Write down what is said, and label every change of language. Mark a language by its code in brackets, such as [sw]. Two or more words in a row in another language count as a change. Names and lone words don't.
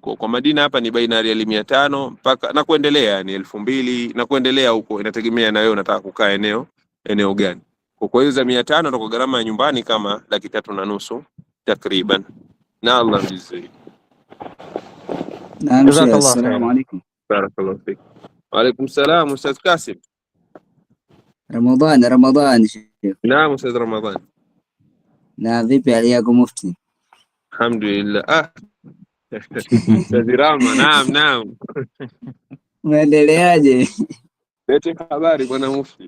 [sw] Kwa Madina hapa ni baina ya 500 mpaka na kuendelea, yani 2000 na kuendelea huko, inategemea na wewe unataka kukaa eneo gani. Kwa hiyo za 500 ndio gharama ya nyumbani kama 350,000 takriban, na Allah mzuri. Naam, Jazakallah assalamu khair. alaikum. [ar] بارك الله فيك. وعليكم السلام أستاذ Kasim. [sw] Ramadhan Sheikh. Naam Ustadh Ramadhan. Na vipi hali yako Mufti? Alhamdulillah. Ustadh Rama, naam. Unaendeleaje? Lete habari bwana Mufti.